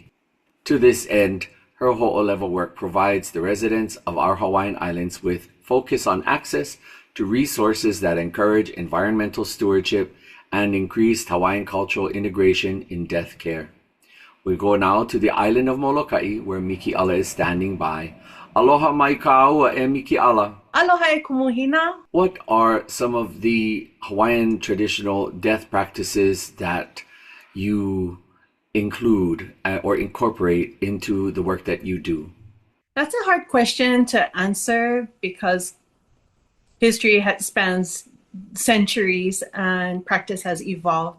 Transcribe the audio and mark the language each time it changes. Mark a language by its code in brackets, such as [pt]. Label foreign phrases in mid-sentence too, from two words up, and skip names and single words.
[en] To this end, her ho'oleva work provides the residents of our Hawaiian Islands with focus on access to resources that encourage environmental stewardship and increased Hawaiian cultural integration in death care. We go now to the island of Moloka'i, where Miki Ala is standing by. [haw] Aloha mai kāua e Miki Ala. Aloha e kumuhina. [en] What are some of the Hawaiian traditional death practices that you include or incorporate into the work that you do? That's a hard question to answer because history spans centuries and practice has evolved.